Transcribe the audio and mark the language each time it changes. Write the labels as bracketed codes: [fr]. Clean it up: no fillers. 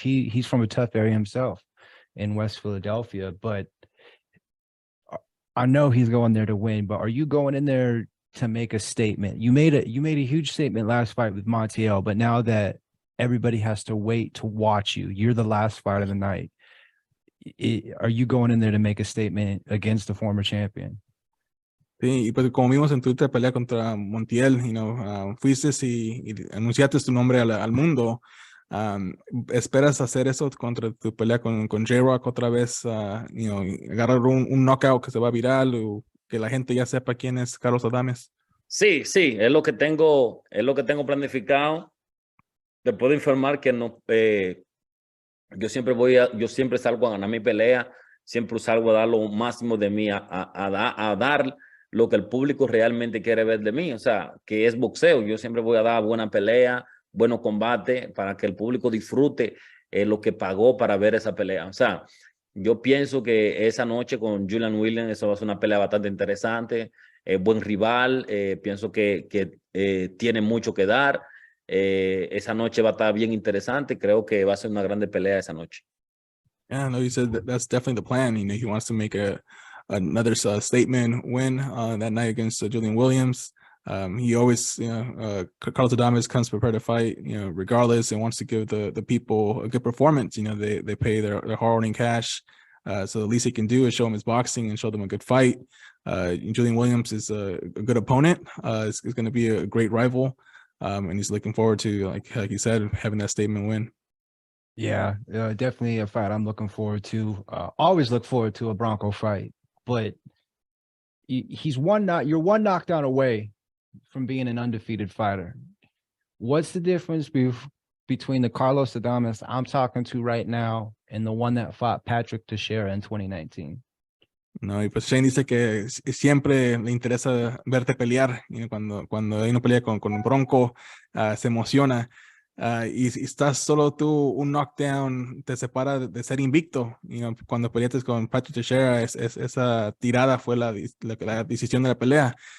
[en] He's from a tough area himself in West Philadelphia, but I know he's going there to win. But are you going in there to make a statement? You made a huge statement last fight with Montiel, but now that everybody has to wait to watch you, you're the last fight of the night. Are you going in there to make a statement against the former champion? [es] Sí, y pues como vimos en tu pelea contra Montiel, [en] you know, [es] fuiste y anunciaste tu nombre al mundo. ¿Esperas hacer eso contra tu pelea con J-Rock otra vez? [en] You know, [es] agarrar un knockout que se va viral o que la gente ya sepa quién es Carlos Adames. Sí, es lo que tengo planificado. Te puedo informar que no, yo siempre salgo a ganar mi pelea, siempre salgo a dar lo máximo de mí, a dar lo que el público realmente quiere ver de mí, o sea, que es boxeo. Yo siempre voy a dar buena pelea, buenos combates, para que el público disfrute lo que pagó para ver esa pelea. O sea, yo pienso que esa noche con Julian Williams, eso va a ser una pelea bastante interesante, buen rival, pienso que tiene mucho que dar. Esa noche va a estar bien interesante, creo que va a ser una grande pelea esa noche. [en] Yeah, no, he said that's definitely the plan. You know, he wants to make another statement win that night against Julian Williams. He always, Carlos Adames comes prepared to fight, regardless, and wants to give the people a good performance. You know, they pay their hard-earned cash, so the least he can do is show them his boxing and show them a good fight. Julian Williams is a good opponent. Is going to be a great rival, and he's looking forward to, like you said, having that statement win. Yeah, definitely a fight I'm looking forward to. Always look forward to a Bronco fight, but you're one knockdown away from being an undefeated fighter. What's the difference between the Carlos Adames I'm talking to right now and the one that fought Patrick Teixeira in 2019? [es] No, y pues Shane dice que siempre le interesa verte pelear. Cuando hay una pelea con Bronco, se emociona. Y estás solo tú, un knockdown te separa de ser invicto. Cuando peleaste con Patrick Teixeira, esa tirada fue la decisión de la pelea.